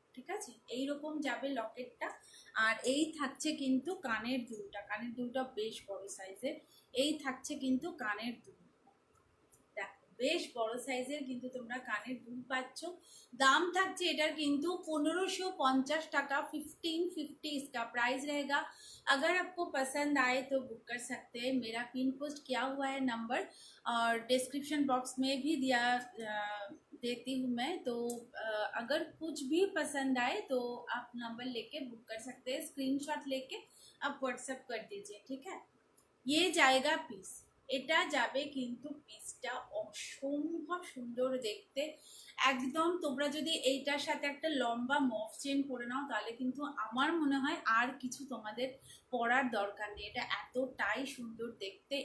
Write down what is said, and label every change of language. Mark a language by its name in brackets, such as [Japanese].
[Bangla] ঠিক আছে, এইরকম যাবে লকেটটা। আর এই থাকছে কিন্তু কানের দুলটা, কানের দুলটা বেশ বড় সাইজের। এই থাকছে কিন্তু কানের দুল, দেখো বেশ বড় সাইজের কিন্তু তোমরা কানের দুল পাচ্ছ। दाम থাকছে এটার কিন্তু 1550 টাকা, 1550 [Hindi] इसका प्राइस रहेगा। अगर आपको पसंद आए तो बुक कर सकते हैं। मेरा पिन पोस्ट किया हुआ है नंबर, और डिस्क्रिप्शन बॉक्स में भी दिया देती हूँ मैं। तो अगर कुछ भी पसंद आए तो आप नंबर लेके बुक कर सकते हैं, स्क्रीनशॉट लेके आप व्हाट्सएप कर दीजिए, ठीक है। ये जाएगा [Bangla] পিস, এটা যাবে কিন্তু পিসটা অসম্ভব সুন্দর দেখতে একদম। তোমরা যদি এইটার সাথে একটা লম্বা মফ চেন পরে নাও তাহলে কিন্তু আমার মনে হয় আর কিছু তোমাদের পরার দরকার নেই, এটা এতটাই সুন্দর দেখতে।